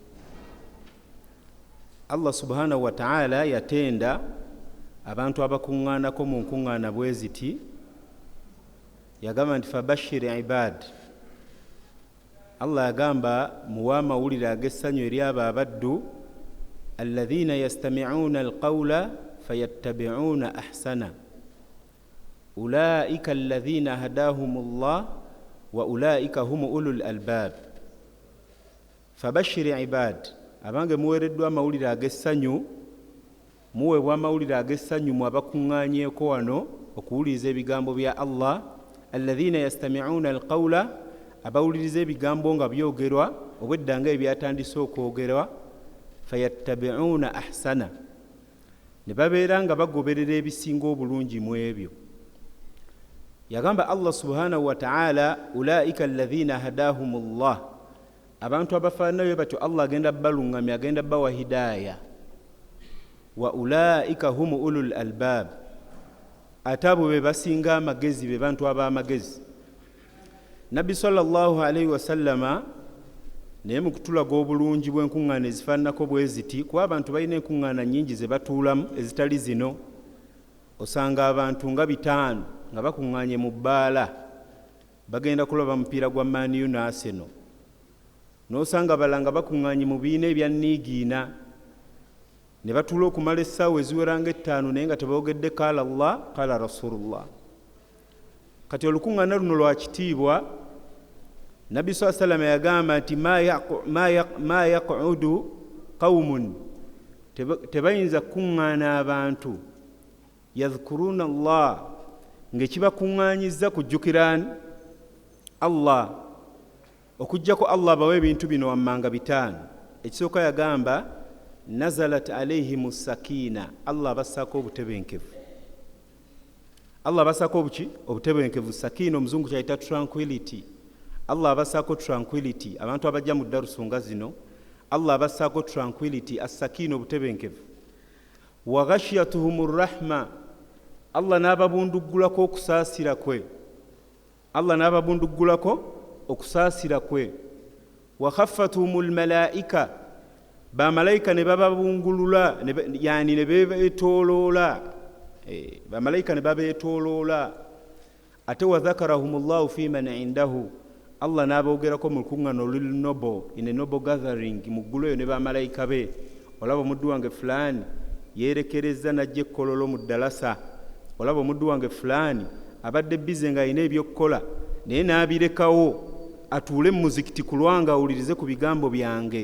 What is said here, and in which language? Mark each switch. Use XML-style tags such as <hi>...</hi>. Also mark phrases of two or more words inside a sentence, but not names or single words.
<lg>Allah</lg> <ar>سبحانه وتعالى</ar> <lg>yatenda abantu abakuŋŋaanako mu nkuŋŋaana bwe ziti, yagamba nti</lg> <ar>فبشر عباد.</ar> <lg>Allah yagamba muwa amawulire ag'essanyu eri abo abaddu</lg> <ar>الذين يستمعون القول فيتبعون أحسن أولئك الذين هداهم الله وأولئك هم أولو الألباب. فبشر عباد,</ar> <lg>abange muweereddwa amawulire ag'essanyu, muweebwa amawulire ag'essanyu mu abakuŋŋaanyeeko wano okuwuliriza ebigambo bya Allah.</lg> <ar>الذين يستمعون القول,</ar> <lg>abawuliriza ebigambo nga byogerwa obwedda nga ebyatandise okwogerwa,</lg> <ar>فيتبعون أحسن,</ar> <lg>ne babeera nga bagoberera ebisinga obulungi mu ebyo. Yagamba Allah</lg> <ar>سبحانه وتعالى أولئك الذين هداهم الله,</ar> <lg>abantu abafaanayo batyo Allah agenda baluŋŋamya, agenda bawa hidaaya.</lg> <ar>وأولئك هم أولو الألباب,</ar> <lg>ate abo be basinga amagezi, be bantu ab'amagezi. Nabbi</lg> <ar>صلى الله عليه وسلم</ar> <lg>naye mu kutulaga obulungi bw'enkuŋŋaana ezifaananako bwe ziti, kuba abantu balina enkuŋŋaana nnyingi ze batuulamu ezitali zino. Osanga abantu nga 5 nga bakuŋŋaanye mu bbaala bagenda kulaba mupiira gwa Man U ne Arsenal, n'osanga balala nga bakuŋŋaanye mu biina ebya niigiina ne batuula okumala essaawa eziwera nga 5 naye nga teboogedde</lg> <ar>قال الله قال رسول الله.</ar> <lg>Kati olukuŋŋaana luno lwa kitiibwa. Nabbi</lg> <ar>صلى الله عليه وسلم</ar> <lg>yagamba nti</lg> <ar>ما يقعد قوم,</ar> <lg>tebayinza kuŋŋaana abantu</lg> <ar>يذكرون الله</ar> <lg>ng'ekibakuŋŋaanyiza kujjukira Allah, okujjako Allah bawe ebintu bino wammanga 5. Ekisooka yagamba</lg> <ar>نزلت عليهم سكينة,</ar> <lg>Allah abassaako obutebenkevu. Allah abassaako obuki? Obutebenkevu. Sakina omuzungu kyayita tranquility. Allah abassaako tranquility. Abantu abajja mu darusu nga zino, Allah abassaako tranquility, as-sakina obutebenkevu.</lg> <ar>وغشيتهم الرحمة,</ar> <lg>Allah n'ababunduggulako okusaasira kwe. Allah n'ababunduggulako okusaasira kwe.</lg> <ar>وحفتهم الملائكة,</ar> <lg>bamalayika ne bababungulula, yani ne bebeetooloola, bamalayika ne babeetooloola. Ate</lg> <ar>وذكرهم الله فيمن عنده,</ar> <lg>Allah n'aboogerako mu lukuŋŋaana oluli noble,</lg> <en>in a noble gathering,</en> <lg>mu ggulu eyo ne bamalayika be. Olaba omuddu wange fulaani yeerekereza n'ajja ekkololo mu ddalasa, olaba omuddu wange fulaani abadde bize nga alina ebyokkola naye n'abirekawo atuule mu muzikiti ku lwanga awulirize ku bigambo byange.</lg>